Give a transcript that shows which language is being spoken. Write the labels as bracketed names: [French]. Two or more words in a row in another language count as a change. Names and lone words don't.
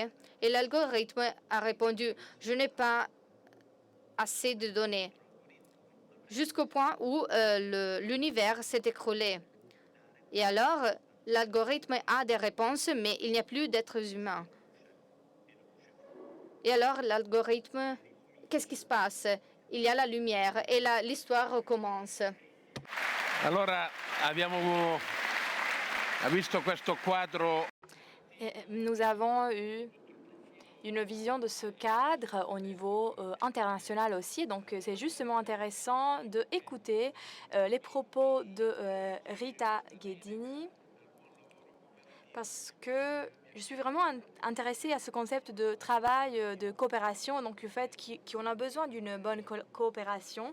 [French] Et l'algorithme a répondu, je n'ai pas assez de données, jusqu'au point où l'univers s'est écroulé. Et alors, l'algorithme a des réponses, mais il n'y a plus d'êtres humains. Et alors, l'algorithme, qu'est-ce qui se passe? Il y a la lumière et l'histoire recommence. [Italian] Allora, abbiamo visto questo quadro. [French] Nous avons eu une vision de ce cadre au niveau international aussi. Donc, c'est justement intéressant d'écouter les propos de Rita Ghedini parce que je suis vraiment intéressée à ce concept de travail, de coopération, donc le fait qu'on a besoin d'une bonne coopération.